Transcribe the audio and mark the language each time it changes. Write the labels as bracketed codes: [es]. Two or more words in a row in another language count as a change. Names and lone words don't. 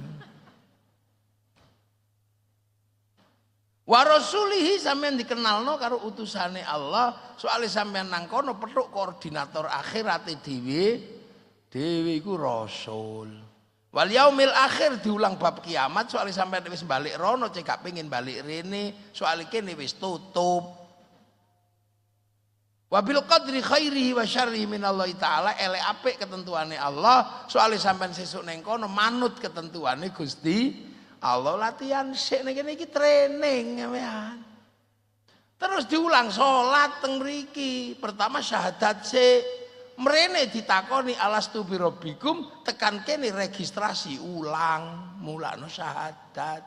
[ar] ورسوله [jv] sampean dikenalno karo utusane Allah, soalnya sampean nang kono petuk koordinator akhirate dhewe iku rasul. [ar] واليوم الآخر [jv] diulang bab kiamat, soalnya sampean wis balik rono cek gak pengin balik rene, soalnya kene wis tutup. [ar] وبالقدر خيره وشره من الله تعالى, [jv] elek apik ketentuane Allah, soalnya sampean sesuk neng kono manut ketentuane Gusti Allah. Latihan sik nek kene iki training sampean. Terus diulang salat teng mriki. Pertama syahadat sik. Mrene ditakoni [ar] ألست بربكم, [jv] tekan kene registrasi ulang, mulane syahadat.